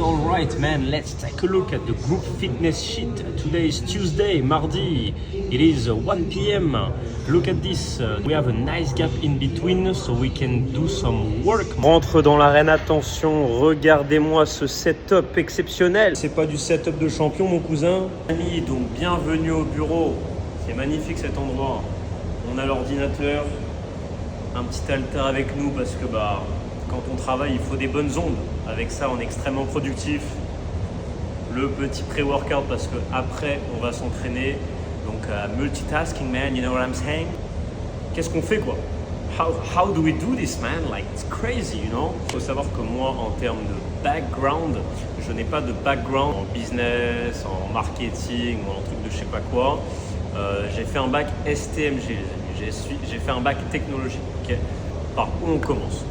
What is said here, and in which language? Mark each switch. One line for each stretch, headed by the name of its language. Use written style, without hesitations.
English: Alright man, let's take a look at the group fitness sheet. Today is Tuesday, mardi. It is 1 p.m. Look at this. We have a nice gap in between so we can do some work.
French: Rentre dans l'arène, attention, regardez-moi ce setup exceptionnel. C'est pas du setup de champion mon cousin. Amis, donc bienvenue au bureau. C'est magnifique cet endroit. On a l'ordinateur, un petit haltère avec nous parce que quand on travaille, il faut des bonnes ondes. Avec ça, on est extrêmement productif. Le petit pré-workout parce que après, on va s'entraîner.
English: Donc, multitasking, man, you know what I'm saying?
French: Qu'est-ce qu'on fait, quoi?
English: How do we do this, man? Like, it's crazy, you know?
French: Il faut savoir que moi, en termes de background, je n'ai pas de background en business, en marketing ou en truc de je sais pas quoi. J'ai fait un bac STMG, les amis. J'ai fait un bac technologie, ok? Par où on commence?